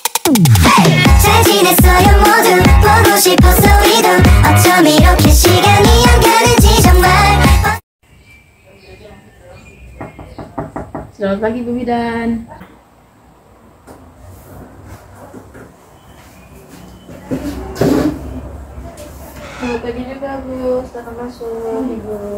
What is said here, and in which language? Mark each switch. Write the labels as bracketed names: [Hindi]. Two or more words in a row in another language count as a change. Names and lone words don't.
[Korean] 잘 지냈어요 모두 보고 싶었어 우리도 어쩜 이렇게 시간이 안 가는지 정말. [Indonesian] Selamat pagi Bu Bidan. Selamat pagi juga Bu, silakan masuk Ibu.